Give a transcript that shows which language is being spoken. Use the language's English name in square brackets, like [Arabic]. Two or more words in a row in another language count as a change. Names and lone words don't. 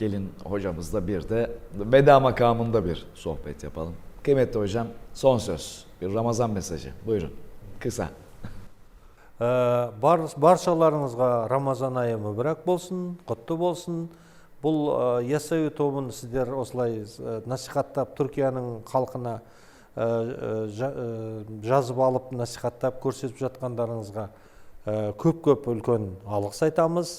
[Turkish] Gelin hocamızla bir de veda makamında bir sohbet yapalım. Kıymetli hocam son söz bir Ramazan mesajı buyurun kısa. [Kazakh] Баршаларыңызға Рамазан айы мүбәрәк болсын, құтты болсын. Бұл ясауи тобын сіздер осылай насихаттап, Түркияның халқына жазып алып, насихаттап, көрсетіп жатқандарыңызға көп-көп үлкен алғыс айтамыз.